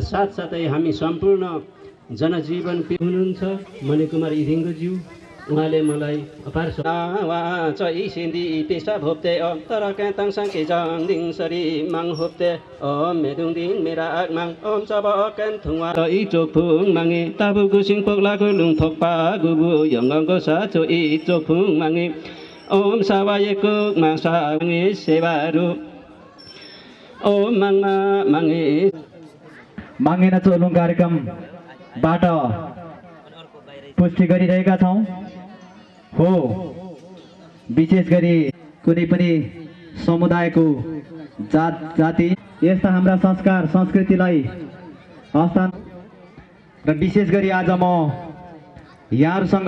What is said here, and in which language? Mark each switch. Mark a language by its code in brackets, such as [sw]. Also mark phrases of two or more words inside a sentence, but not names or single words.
[ne] साथसाथै हामी सम्पूर्ण जनजीवन हुनुहुन्छ मणिकुमार इदिङ्गोज्यू उहाँले मलाई अपार चाहिँ [lif] सिन्धी पेसा भोप्ते तर क्याताङ साङ्के जाङदिङ सरी माङ होप्ते मेदुङ दिन मेरा माङ ओम सब क्यान थुङवा ई चोकफुङ माङे ताबु गुसिङ पोक्लाको लुङ थोक्पा गुबु यङ्गको साचो ई चोकफुङ माङे ओम सावायको माङसा माङे सेवारु ओम माङमा माङे [ne] माङे नचोलुङ कार्यक्रमबाट पुष्टि गरिरहेका छौँ। हो विशेष गरी कुनै पनि समुदायको जात जाति यस्ता हाम्रा संस्कार संस्कृतिलाई हस्तान्तरण र विशेष गरी आज म यहाँहरूसँग